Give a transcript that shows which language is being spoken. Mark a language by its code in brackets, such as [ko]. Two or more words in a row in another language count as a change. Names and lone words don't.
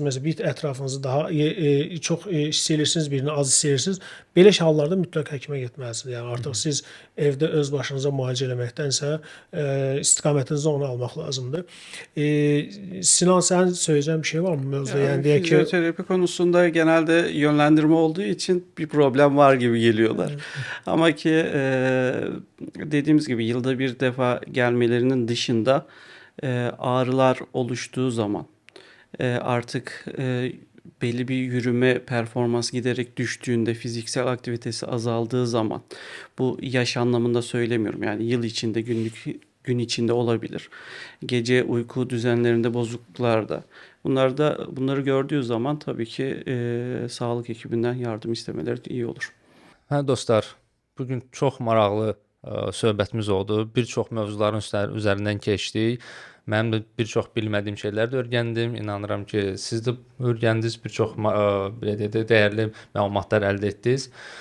[az] Məsələn, bir ətrafınızı daha çox istəyirsiniz, birini az istəyirsiniz. Belə hallarda mütləq həkimə getməlisiniz. Yəni artıq siz evdə öz başınıza müalicə eləməkdənsə, istiqamətinizdə onu almaq lazımdır. Sinan, sənin söyləyəcəyin bir şey var mı mövzuda? Yəni deyək ki, [tr] Fizyoterapi konusunda genelde yönlendirme olduğu için bir problem var gibi geliyorlar. Ama ki dediğimiz gibi yılda bir defa gelmelerinin dışında ağrılar oluştuğu zaman artık belli bir yürüme performansı giderek düştüğünde, fiziksel aktivitesi azaldığı zaman, bu yaş anlamında söylemiyorum, yani yıl içinde, gün içinde olabilir. Gece uyku düzenlerinde bozukluklarda. Bunları gördüğü zaman tabii ki sağlık ekibinden yardım istemeleri iyi olur. [az] Hə dostlar, bugün çox maraqlı söhbətimiz oldu. Bir çox mövzuların üzərindən keçdik. Mənim də bir çox bilmədiyim şeylər də öyrəndim. İnanıram ki, siz də öyrəndiniz, bir çox belə deyək də dəyərli məlumatlar əldə etdiniz.